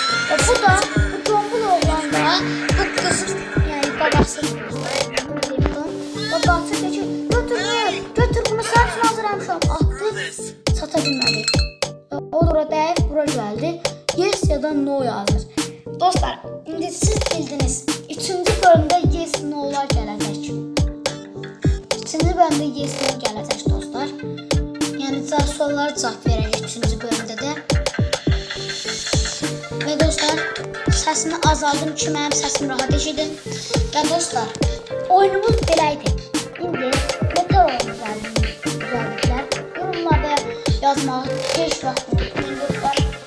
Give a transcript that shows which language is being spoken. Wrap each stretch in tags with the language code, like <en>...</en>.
<az>Bu tombul oğlan da bu kızın yani babasıdır dostlar. Babası geçir. Götür bunu sen için hazırlamışam. Attı. Sata bilmədi. O da deyib bura gəldi. Yes ya da no yazır. Dostlar indi siz bildiniz. 3-cü bölümdə yes no'lar gələcək. 3-cü bölümdə yes no gələcək dostlar. Yəni sorular cavab verəcək 3-cü bölümdə də.</az> <tr>Ve dostlar sesini azaldım ki benim sesim rahat eşidin. Ve dostlar oyunumuz belaydı. İndi ne kadar oyun güzellikler yorumlarda yazmağı</tr> <az>hiç vaxt unutmayın dostlar.</az>